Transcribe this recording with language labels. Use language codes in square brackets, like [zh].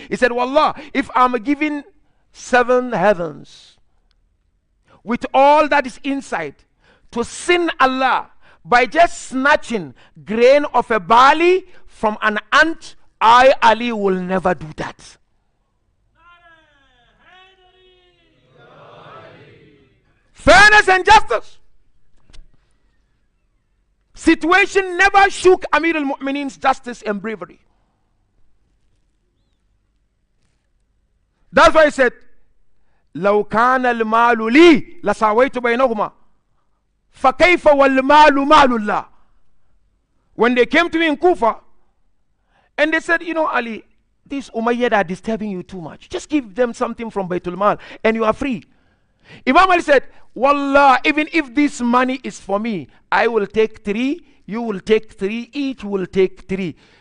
[en] He said, Wallah, if I'm given 7 heavens with all that is inside, to sin Allah by just snatching grain of a barley from an ant, I, Ali, will never do that. Fairness and justice. situation never shook Amir al-Mu'minin's justice and bravery. That's why he said, [ar] لو كان المال لي لساويت بينهما فكيف والمال مال الله. [en] When they came to me in Kufa, and they said, you know, Ali, these Umayyad are disturbing you too much. Just give them something from Baytul Mal and you are free. Imam Ali said, Wallah, even if this money is for me, I will take 3, you will take 3, each will take 3.